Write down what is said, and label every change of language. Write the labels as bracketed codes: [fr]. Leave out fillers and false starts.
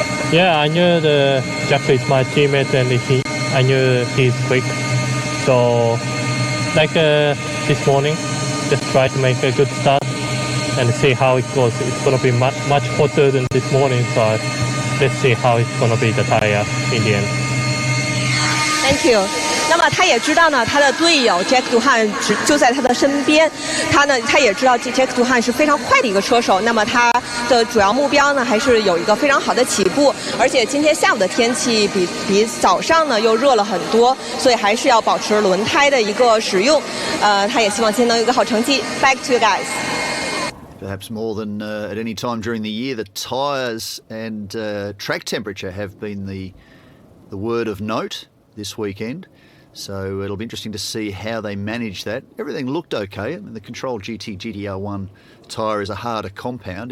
[en] Yeah, I knew Jack is my teammate, and I knew he's quick. So, like this morning, just try to make a good start and see how it goes. It's going to be much hotter than this morning, so let's see how it's going to be the tire in the end. Thank you. [zh] 那么他也知道呢，他的队友 Jack Duhan 就在他的身边，他也知道 Jack Duhan 是非常快的一个车手，那么他的主要目标呢还是有一个非常好的起步，而且今天下午的天气比早上呢又热了很多，所以还是要保持轮胎的一个使用。他也希望今天能有一个好成绩。 [en] Back to you guys. Perhaps more than at any time during the year, the tyres and track temperature have been the word of note this weekend. So it'll be interesting to see how they manage that. Everything looked okay. I mean, the Control GT GTR1 tyre is a harder compound.